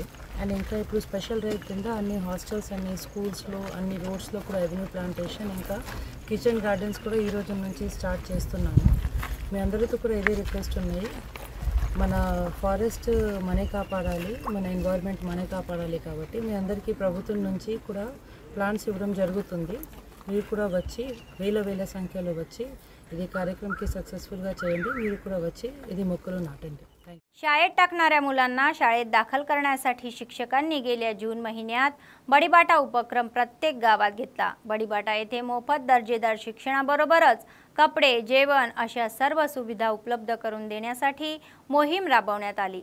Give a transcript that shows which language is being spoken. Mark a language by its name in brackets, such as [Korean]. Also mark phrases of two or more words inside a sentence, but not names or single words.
[Telugu] అండ్ ఇంకా ఇప్పుడు [English] special right [Telugu] కింద అన్ని హాస్టల్స్ అన్ని స్కూల్స్లో అన్ని రోడ్స్లో కూడా [English] avenue plantation [Telugu] ఇంకా [English] kitchen gardens [Telugu] కూడా ఈ రోజు నుంచి స్టార్ట్ చేస్తున్నాము। మీ అందరితో కూడా ఇదే రిక్వెస్ట్ ఉన్నాయి, మన ఫారెస్ట్ మనే కాపాడాలి, మన ఎన్వైరన్మెంట్ మనే కాపాడాలి కాబట్టి మీ అందరికీ ప్రభుత్వం నుంచి కూడా ప్లాంట్స్ ఇవ్వడం జరుగుతుంది। మీరు కూడా వచ్చి వేల సంఖ్యలో వచ్చి ఇది कार्यक्रमकी सक्सेसफुलగా చేయండి। మీరు కూడా వచ్చి ఇది మొక్కలు నాటండి। [Marathi] शाळेत टाकणाऱ्या मुलांना शाळेत दाखल करण्यासाठी शिक्षकांनी गेल्या जून महिन्यात बडीबाटा उपक्रम प्रत्येक गावात घेतला। बडीबाटा येथे मोफत दर्जेदार शिक्षणाबरोबरच कपडे, जेवण अशा सर्व सुविधा उपलब्ध करून देण्यासाठी मोहीम राबवण्यात आली।